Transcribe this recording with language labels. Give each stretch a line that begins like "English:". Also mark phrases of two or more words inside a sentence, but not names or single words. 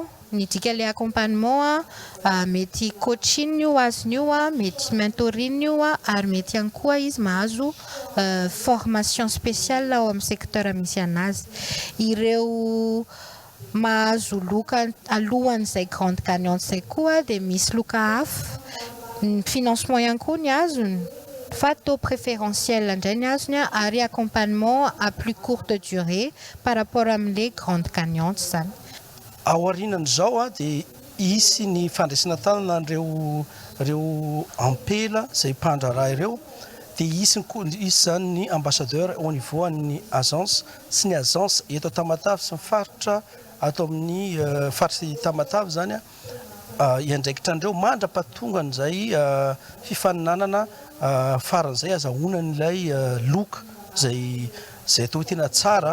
Malagasy: Ny dika le accompagnement mety coaching io azony io mety mentoring io ary mety ihany koa izy mahazo
French: formation spéciale
Malagasy: ao amin'ny secteur misy anazy. Ireo mahazo loka alohan'izay
French: grande gagnante
Malagasy: izay koa dia misy loka hafa. Ny financement ihany koa ny azony fa
French: taux préférentiel
Malagasy: indray ny azony ary
French: accompagnement à plus courte durée par rapport
Malagasy: amin'ilay
French: grande gagnante
Malagasy: zany. Aorianan'izao dia isy ny fandraisana tanana ireo ampela izay mpandraraha ireo dia isy zany ny
French: ambassadeur au niveau
Malagasy: an'ny agence sy ny agence eto Tamatave sy ny faritra ato amin'ny faritra Tamatave zany iandraikitra an'ireo mandra-pahatonga an'izay fifaninanana faran'izay azahoanan'ilay loka izay atao tena tsara.